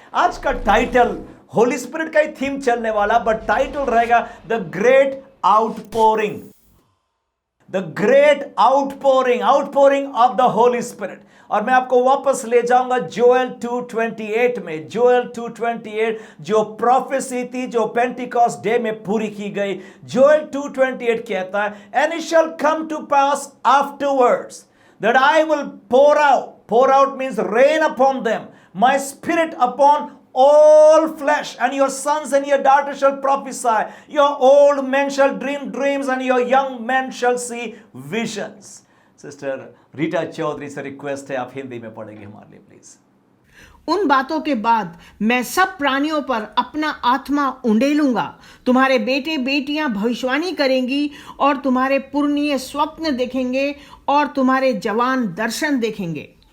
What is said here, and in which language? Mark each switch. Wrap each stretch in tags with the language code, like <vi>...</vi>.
<hi>आज का title Holi spirit का ही थीम चलने वाला, बट टाइटल रहेगा the great outpouring.</hi> <en>The great outpouring of the Holy Spirit.</en> <hi>और मैं आपको वापस ले जाऊंगा जोएल 2:28 में। जोएल 2:28 जो प्रोफेसी थी, जो पेंटिकॉस्ट डे में पूरी की गई। जोएल 2:28 कहता है,</hi> <en>And it shall come to pass afterwards that I will pour out means rain upon them my spirit upon all flesh, and your sons and your daughters shall prophesy, your old men shall dream dreams, and your young men shall see visions.</en> <hi>Sister Rita Chaudhary से request है, आप हिंदी में पढ़ेंगे हमारे लिए please. उन बातों के बाद मैं सब प्राणियों पर अपना आत्मा उंडेलूंगा। तुम्हारे बेटे बेटियां भविष्यवाणी करेंगी, और तुम्हारे पुरनिये स्वप्न देखेंगे, और तुम्हारे जवान दर्शन देखेंगे।</hi>